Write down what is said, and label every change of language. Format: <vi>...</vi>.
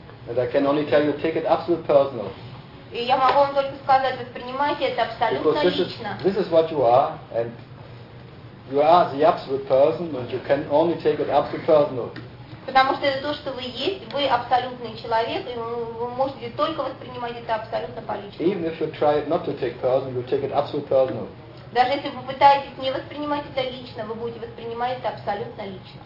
<en>And I can only tell you, take it absolutely personal.</en> <ru>И я могу вам только сказать, воспринимайте это абсолютно</ru> <en>because</en> <ru>лично.</ru> <en>This is what you are, and you are the absolute person, and you can only take it absolutely personal.</en> <ru>Потому что это то, что вы есть, вы абсолютный человек, и вы можете только воспринимать это абсолютно по-личному.</ru> <en>Even if you try not to take personal, you take it absolutely personal.</en> <ru>Даже если вы пытаетесь не воспринимать это лично, вы будете воспринимать это абсолютно лично.</ru>